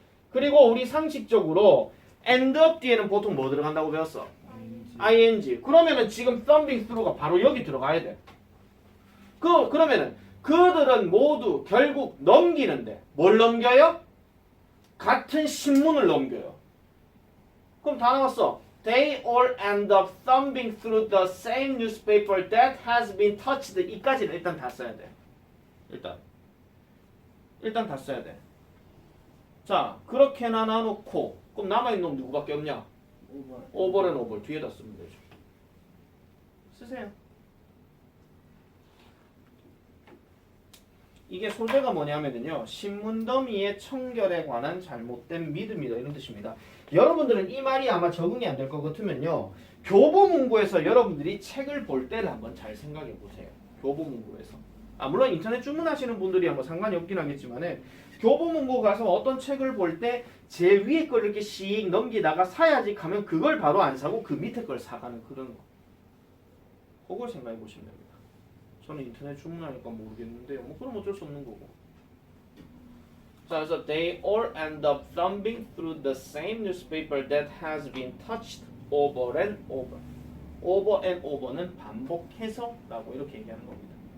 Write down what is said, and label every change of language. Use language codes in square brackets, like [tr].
[ko] 그리고 우리 상식적으로 [en] end up [ko] 뒤에는 보통 뭐 들어간다고 배웠어? [en] ing. [ko] 그러면은 지금 [en] thumbing through [ko] 가 바로 여기 들어가야 돼. 그러면은 그들은 모두 결국 넘기는데 뭘 넘겨요? 같은 신문을 넘겨요. 그럼 다 나왔어. [en] They all end up thumbing through the same newspaper that has been touched. [ko] 이까지는 일단 다 써야 돼. 일단 다 써야 돼. 자, 그렇게나 놔놓고 그럼 남아있는 놈 누구밖에 없냐? [en] over and over [ko] 뒤에다 쓰면 되죠. 쓰세요. 이게 소재가 뭐냐면요. 신문 더미의 청결에 관한 잘못된 믿음이다 이런 뜻입니다. 여러분들은 이 말이 아마 적응이 안 될 것 같으면요. 교보문고에서 여러분들이 책을 볼 때를 한번 잘 생각해 보세요. 교보문고에서. 물론 인터넷 주문하시는 분들이 뭐 상관이 없긴 하겠지만은 교보문고 가서 어떤 책을 볼 때 제 위에 걸 이렇게 씩 넘기다가 사야지 하면 그걸 바로 안 사고 그 밑에 걸 사가는 그런 거. 그걸 생각해 보시면 됩니다. 저는 인터넷 주문하니까 모르겠는데요. 뭐 그럼 어쩔 수 없는 거고. 자, 그래서 [en] they all end up thumbing through the same newspaper that has been touched over and over. over and over [ko] 는 반복해서라고 이렇게 얘기하는 겁니다.